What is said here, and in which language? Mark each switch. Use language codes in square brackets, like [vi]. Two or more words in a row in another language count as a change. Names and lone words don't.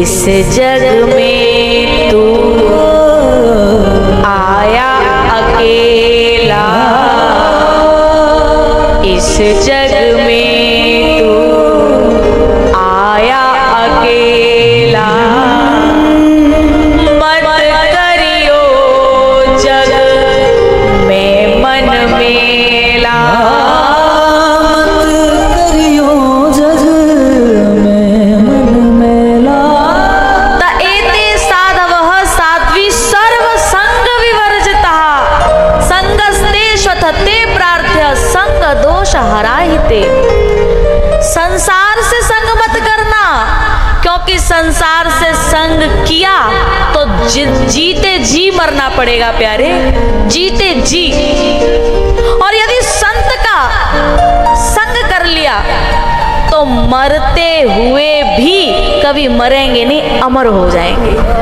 [hi] जग में तू आया अकेला, इस जग में तू आया अकेला, मत करियो जग में मन मेला, मत करियो जग में मन मेला। [sa] त एते साधवः साध्वी सर्व संग विवर्जितः, संगस्ते श्वथते प्रार्थ्य संग दोष हराहिते। [hi] संसार से संग मत करना, क्योंकि संसार से संग किया तो जीते जी मरना पड़ेगा प्यारे, जीते जी। और यदि संत का संग कर लिया तो मरते हुए भी कभी मरेंगे नहीं, अमर हो जाएंगे।